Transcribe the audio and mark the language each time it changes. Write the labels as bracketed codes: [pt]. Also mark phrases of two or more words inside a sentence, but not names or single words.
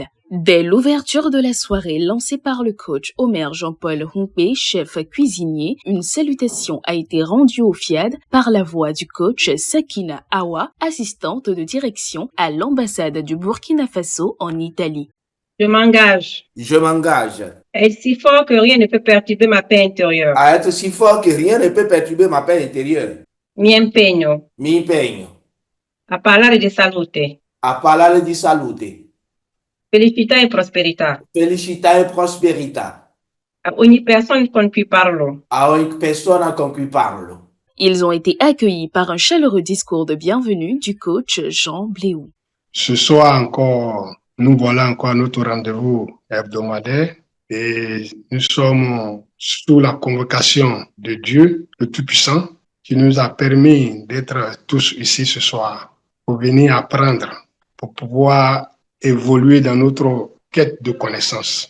[fr] Dès l'ouverture de la soirée lancée par le coach Omer Jean-Paul Humpé, chef cuisinier, une salutation a été rendue au FIAD par la voix du coach Sakina Awa, assistante de direction à l'ambassade du Burkina Faso en Italie. Je m'engage Je m'engage à être si fort que rien ne peut perturber ma paix intérieure. à être si fort que rien ne peut perturber ma paix intérieure. [it] Mi impegno Mi impegno a parlare di salute, a parlare di salute, felicità e prosperità felicità e prosperità a ogni persona con cui parlo. a ogni persona con cui parlo. [fr] Ils ont été accueillis par un chaleureux discours de bienvenue du coach Jean Bléou. Ce soir encore, nous voilà encore à notre rendez-vous hebdomadaire et nous sommes sous la convocation de Dieu, le Tout-Puissant, qui nous a permis d'être tous ici ce soir pour venir apprendre, pour pouvoir évoluer dans notre quête de connaissances.